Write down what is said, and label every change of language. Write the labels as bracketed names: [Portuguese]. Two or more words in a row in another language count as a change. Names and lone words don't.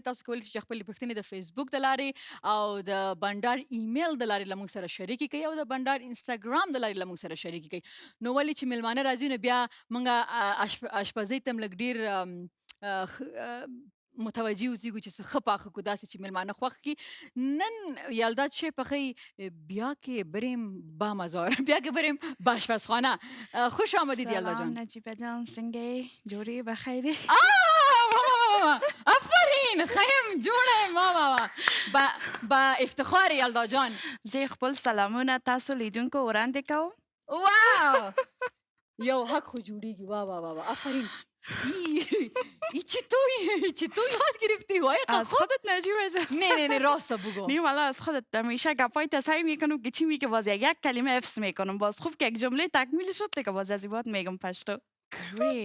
[Pashto] تاسو کولی شئ چې خپلې پوښتنې د فیسبوک د لارې او د بنډار ایمیل د لارې له موږ سره شریکې کوئ او د بنډار انسټاګرام د لارې له موږ سره شریکې کوئ. نو ولې چې میلمانه راځي نو بیا موږ اشپزۍ ته هم لږ ډېر متوجه اوسېږو چې څه ښه پاخه کړو داسې چې میلمانه خوښ کړي. نن یلدا چی پخوی [Persian] بیا که بریم با مزار بیا که بریم با آشپزخانه. خوش آمدید یلدا جان. [Pashto] سلام نجیبه جان سنگه جوری بخیری ماما آفرین خیم جوړه ماما [Persian] با افتخار یلدا جان. [Pashto] زه خپل سلامونه تاسو لیدونکو وړاندې کوم. واو یو حق خو جوړیږي وا وا وا آفرین. [Persian] ای چطور یاد گرفتی وای از خودت نجیبه جان. نه راست بگو. نیم والا از خودت همیشه گپای سعی میکنم که چی میگه باز یک کلمه حفظ میکنم باز خوب که یک جمله تکمیل شد دیگه باز از این میگم پشتو. گریت.